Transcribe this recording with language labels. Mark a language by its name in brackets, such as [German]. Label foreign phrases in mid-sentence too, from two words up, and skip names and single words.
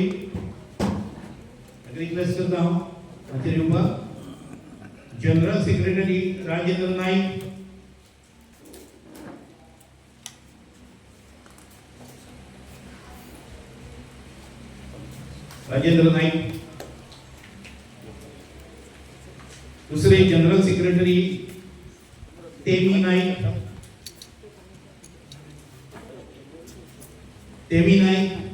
[Hindi] रिक्वेस्ट करता हूं आचार्य उभा. [English] General Secretary Rajendra Naik, Rajendra Naik. [Marathi] दुसरे [English] General Secretary [Marathi] तेमी नाईक, तेमी नाईक.